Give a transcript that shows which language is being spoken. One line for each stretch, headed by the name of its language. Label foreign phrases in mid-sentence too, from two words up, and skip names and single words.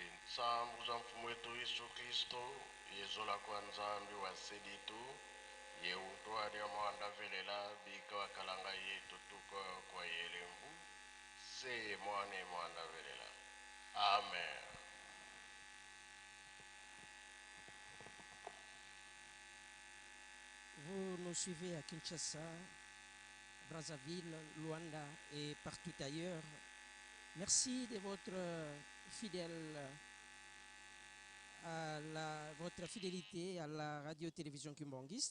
Kongo: Sambu za mfumu wetu Yesu Kristo, yezola kwa nzambi wa seditu, ye utwari ya mwanda velela, bika wakalanga yetu tuko kwa yelembu, se mwane mwanda velela. Amen.
French: Vous nous suivez à Kinshasa, Brazzaville, Luanda et partout ailleurs. Merci de votre votre fidélité à la radio-télévision kimbangiste.